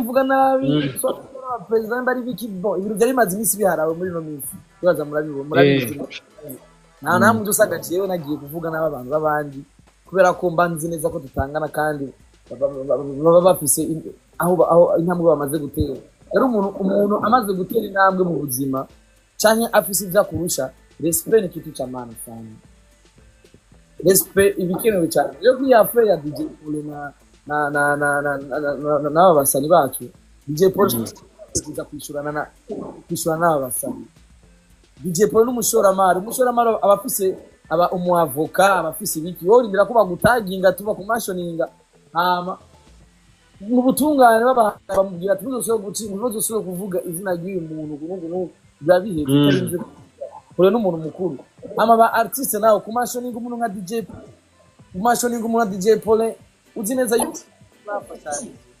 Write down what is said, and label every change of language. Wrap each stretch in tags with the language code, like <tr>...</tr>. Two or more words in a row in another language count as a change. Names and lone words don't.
<rn>mvuga nabi president bari bikibo ibintu byari bimaze iminsi biharawe muri no minsi bibaza murabizi nta namwe dusaga jewe nagiye kuvuga n'aba bantu babandi kubera ko mba nzi neza ko tutangana kandi baba bafise aho intambwe bamaze gutera rero umuntu amaze gutera intambwe mu buzima canke afise ivyo akurusha respect</rn> <sw>ni kitu cha maana sana</sw> <rn>respect ibikenewe cyane rero kwiyafe ya DJ Paul na abasani bacu DJ Paul kuza kwishurana n'aba basani DJ Paul n'umushoramari abafise umuavoka abafise ibiki wowe ndira ko bagutaginga tuba ku mashoninga hama mu butungane bamubwira ati ntuzosubira kuvuga izina ry'uyu muntu n'ubu byabihebye ure n'umuntu mukuru hama ba artiste nawe ku mashoninga umuntu nka DJ Paul uzi neza yuko bafashanya</rn>